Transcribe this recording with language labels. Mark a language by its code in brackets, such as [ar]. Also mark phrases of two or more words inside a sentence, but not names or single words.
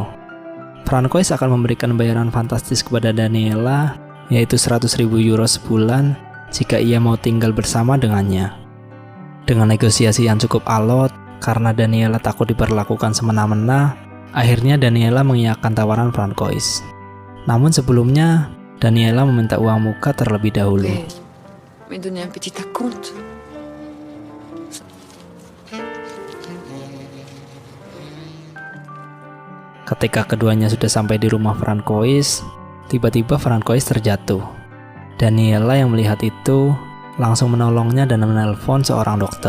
[id] Francois akan memberikan bayaran fantastis kepada Daniela, yaitu 100.000 euro sebulan jika ia mau tinggal bersama dengannya. Dengan negosiasi yang cukup alot, karena Daniela takut diperlakukan semena-mena, akhirnya Daniela mengiyakan tawaran Francois. Namun sebelumnya, Daniela meminta uang muka terlebih dahulu. [fr] Me donner un petit acompte. [id] Ketika keduanya sudah sampai di rumah Francois, tiba-tiba Francois terjatuh. Daniela yang melihat itu langsung menolongnya dan menelpon seorang dokter.